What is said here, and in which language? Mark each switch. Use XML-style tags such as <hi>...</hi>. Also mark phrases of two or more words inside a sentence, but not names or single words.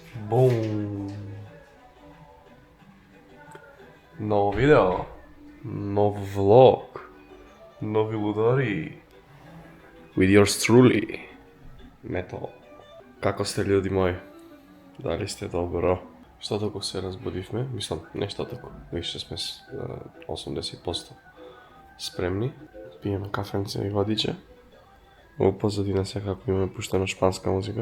<mk>Бум! Ново видео, нов влог, нови лудари.</mk> <en>With yours truly, Metal.</en> <mk>Како сте, люди мои? Дали сте добро? Што току се разбудивме? Мислам, нешто току. Више сме 80% спремни. Пиеме кафенце и водиче. Во позадина секако имаме пуштена шпанска музика.</mk>